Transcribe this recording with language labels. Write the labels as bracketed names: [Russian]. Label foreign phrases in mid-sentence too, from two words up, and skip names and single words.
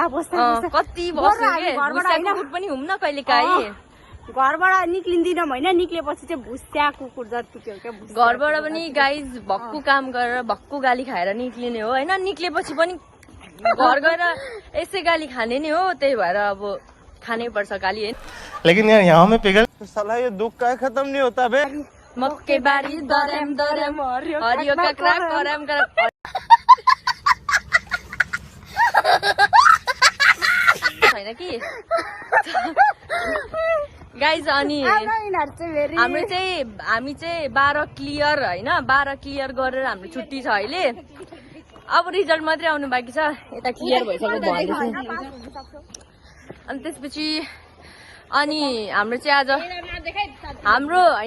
[Nepali] कति कुकुर पनि हुँ न कहिले काहीँ घरबाट निक्लिँदिनँ होइन निक्लेपछि चाहिँ भुस्या कुकुर जतिको क्या घरबाट पनि गाइज भक्कु काम गरेर भक्कु गाली खाएर निक्लिने हो होइन निक्लेपछि पनि घर गएर यसै गाली खाने नै हो त्यही भएर अब खानै पर्छ गाली होइन [Hindi] लेकिन यार यहाँ में पिघल साला ये दुख का खत्म नहीं होता बे [Nepali] मक्के बारी दरेम दरेम हरियो काक्रा करम करम छैन कि गाइज अनि हामी चाहिँ 12 क्लियर होइन 12 क्लियर गरेर हाम्रो छुट्टी छ अहिले अब रिजल्ट मात्रै आउनु बाँकी छ यता क्लियर भइसक्यो भन्दैछ अनि त्यसपछि अनि हाम्रो चाहिँ आज हाम्रो होइन